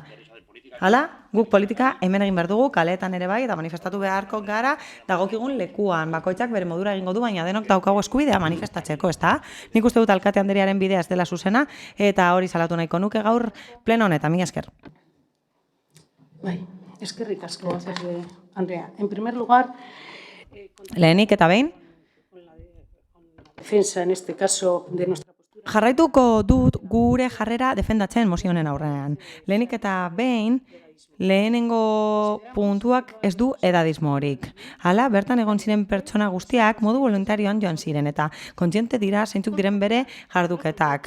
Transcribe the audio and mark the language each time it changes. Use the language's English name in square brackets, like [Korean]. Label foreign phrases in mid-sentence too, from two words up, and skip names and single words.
[Basque] Hala, guk politika hemen egin behar dugu, kaleetan ere bai, eta manifestatu beharko gara, dagokigun lekuan, bakoitzak bere modura egingo du, baina denok daukagu eskubidea manifestatzeko, ezta? Nik uste dut alkate Andrearen bidea ez dela zuzena, eta hori salatu nahiko nuke gaur pleno honetan, mila esker. Bai, eskerrik asko, Andrea. [Spanish] En primer lugar, [Basque] lehenik eta behin, [Spanish] defensa en este caso de nuestra [Basque] jarraituko dut gure jarrera defendatzen mozio honen aurrean. Lehenik eta behin, lehenengo puntuak ez du edadismorik. Hala, bertan egon ziren pertsona guztiak modu voluntarioan joan ziren eta kontziente dira zeintzuk diren bere jarduketak.